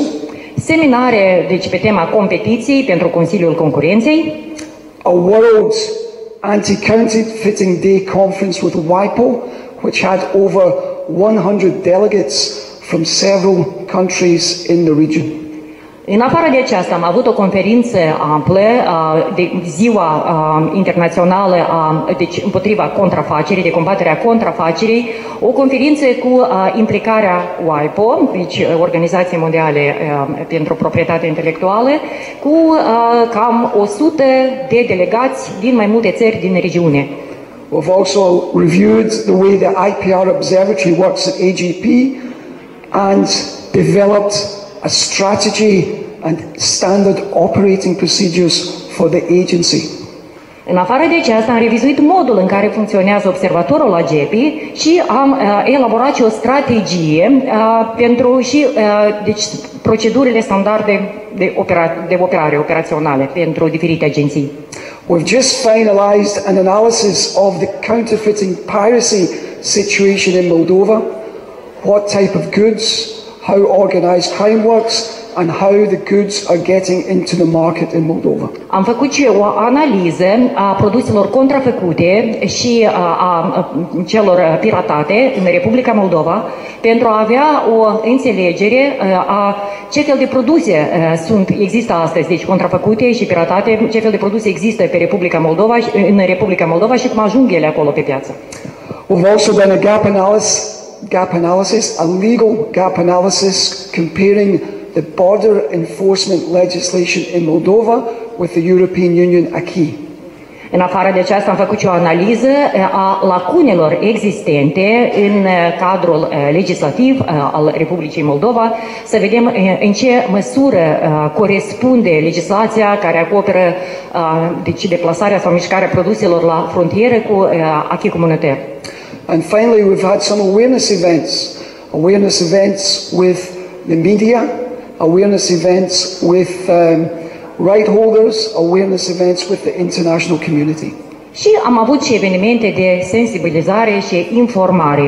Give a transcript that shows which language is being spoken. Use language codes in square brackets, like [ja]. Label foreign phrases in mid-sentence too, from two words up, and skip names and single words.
[ro] Seminare, deci, pe tema competiției pentru Consiliul Concurenței. [en] A World Anti-Counterfeiting Day Conference with WIPO, which had over 100 delegates from several countries in the region. [ro] În afară de aceasta, am avut o conferință amplă de ziua internațională deci împotriva contrafacerii, de combaterea contrafacerii, o conferință cu implicarea WIPO, deci Organizației Mondiale pentru Proprietate Intelectuală, cu cam 100 de delegați din mai multe țări din regiune. [en] We've also reviewed the way the IPR Observatory works at AGP and developed a strategy and standard operating procedures for the agency. [ro] În afară de aceasta, am revizuit modul în care funcționează observatorul AGEPI și am elaborat și o strategie pentru și deci, procedurile standarde de operare operaționale pentru diferite agenții. [en] We've just finalized an analysis of the counterfeiting piracy situation in Moldova, what type of goods, how organized crime works, and how the goods are getting into the market in Moldova. [ro] Am făcut și o analiză a produselor contrafăcute și a celor piratate în Republica Moldova pentru a avea o înțelegere a ce fel de produse există astăzi, deci contrafăcute și piratate, ce fel de produse există pe în Republica Moldova și cum ajung ele acolo pe piață. [en] We've also done a gap analysis, a legal gap analysis comparing the border enforcement legislation in Moldova with the European Union acquis. [ro] În afară de aceasta, am făcut și o analiză a lacunelor existente în cadrul legislativ al Republicii Moldova, să vedem în ce măsură corespunde legislația care acoperă deci deplasarea sau mișcarea produselor la frontieră cu acquis comunitar. [en] And finally, we've had some awareness events with the media, awareness events with right holders, awareness events with the international community. [ro] Și am avut și evenimente de sensibilizare și informare.